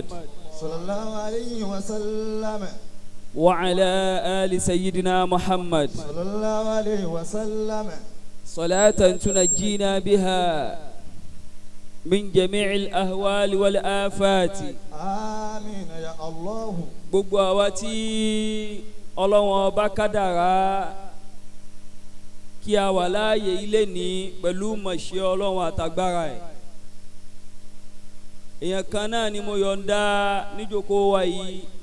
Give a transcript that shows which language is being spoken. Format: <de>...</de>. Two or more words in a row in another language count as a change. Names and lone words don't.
<ar>صلى الله عليه وسلم وعلى آل سيدنا محمد صلى الله عليه وسلم صلاة تنجينا بها من جميع الأهوال والآفات آمين يا الله</ar> <yo>gbogbo àwa tí Ọlọ́run ọba kádàrá kí a wà láàyè ilé ní pẹ̀lú mọ̀ṣẹ́ Ọlọ́run àtàgbára ẹ̀. Èèyàn kan náà ni mo yọ̀ǹda níjókòó wa yìí.</yo>